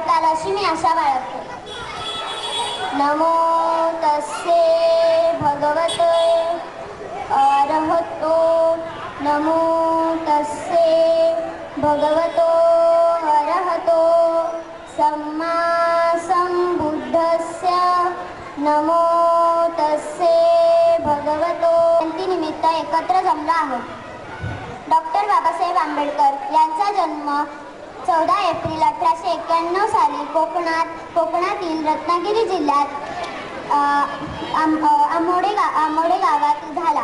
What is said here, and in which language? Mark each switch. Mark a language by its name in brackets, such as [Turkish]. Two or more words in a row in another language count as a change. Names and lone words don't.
[Marathi] अशी मी आशा बाळगते। [Pali] नमो तस्से भगवते अरहतो नमो तस्से भगवतो अरहतो सम्मा संबुद्धस्य नमो तस्से भगवतो। [Marathi] जयंतीनिमित्त एकत्र जमलो आहोत। डॉक्टर बाबासाहेब आंबेडकर यांचा जन्म 14 एप्रिल 1891 साली कोकणातील रत्नागिरी जिल्ह्यात आंबोडे गावात झाला।